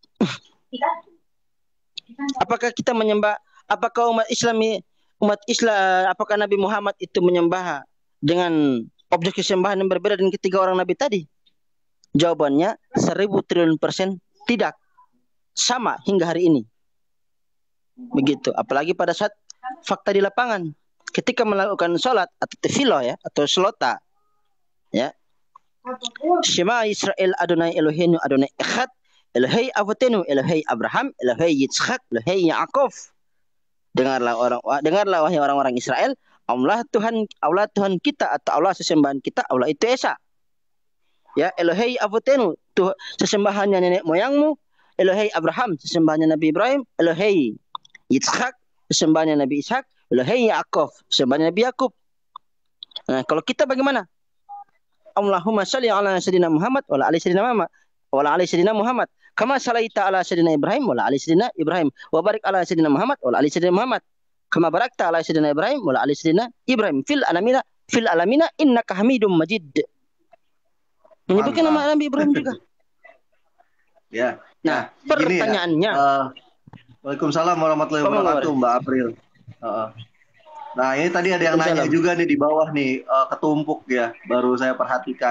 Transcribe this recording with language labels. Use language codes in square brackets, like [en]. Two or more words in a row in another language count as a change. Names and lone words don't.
[id] Apakah kita menyembah, apakah umat Islam, apakah Nabi Muhammad itu menyembah dengan objek kesembahan yang berbeda dengan ketiga orang Nabi tadi? Jawabannya 1000 triliun % tidak. Sama hingga hari ini. Begitu. Apalagi pada saat fakta di lapangan. Ketika melakukan sholat atau tefillah ya, atau selota. Ya. [he] שמע ישראל אדוני אלוהינו אדוני אחד. אלוהי אבותינו אלוהי אברהם אלוהי יצחק אלוהי יעקב. [id] Dengarlah wahai orang-orang Israel, Allah Tuhan kita atau Allah sesembahan kita, Allah itu Esa. Ya, [he] אלוהי אבותינו, [id] sesembahannya nenek moyangmu. Elohei Abraham, sesembahannya Nabi Ibrahim. [he] אלוהי יצחק, [id] sesembahannya Nabi Ishak. [he] אלוהי יעקב, [id] sesembahannya Nabi Yakub. Nah, kalau kita bagaimana? [ar] اللهم صل على سيدنا محمد وعلى آل سيدنا محمد وعلى آل سيدنا محمد. كما صليت على سيدنا إبراهيم وعلى آل سيدنا إبراهيم. وبارك على سيدنا محمد وعلى آل سيدنا محمد. كما باركت على سيدنا إبراهيم وعلى آل سيدنا إبراهيم في العالمين إنك حميد مجيد. [id] Menyebutkan nama Nabi Ibrahim juga. Ya. Nah, pertanyaannya. [ar] وعليكم السلام ورحمة الله وبركاته, Mbak April. [id] Nah, ini tadi ada yang nanya juga nih di bawah nih, ketumpuk ya, baru saya perhatikan.